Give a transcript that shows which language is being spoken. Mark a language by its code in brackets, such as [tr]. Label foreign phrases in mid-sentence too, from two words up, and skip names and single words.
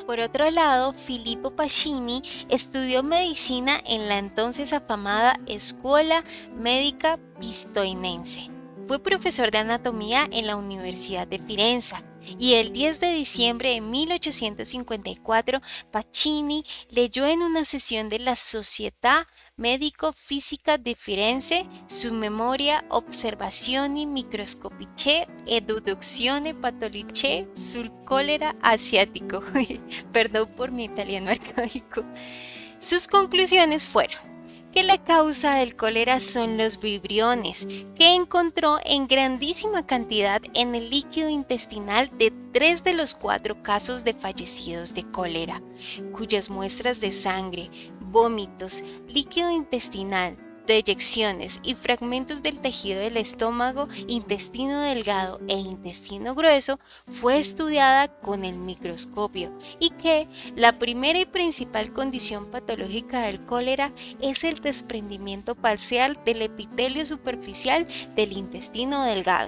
[es] Por otro lado, Filippo Pacini estudió medicina en la entonces afamada Scuola Medica Pistoiense. Fue profesor de anatomía en la Universidad de Firenze. Y el 10 de diciembre de 1854, Pacini leyó en una sesión de la Società Medico-Fisica di Firenze su Memoria Observazioni Microscopiche e Deduzione Pathologiche sul cólera asiático. Perdón por mi italiano arcaico. Sus conclusiones fueron que la causa del cólera son los vibriones, que encontró en grandísima cantidad en el líquido intestinal de 3 de los 4 casos de fallecidos de cólera, cuyas muestras de sangre, vómitos, líquido intestinal, deyecciones y fragmentos del tejido del estómago, intestino delgado e intestino grueso fue estudiada con el microscopio y que la primera y principal condición patológica del cólera es el desprendimiento parcial del epitelio superficial del intestino delgado.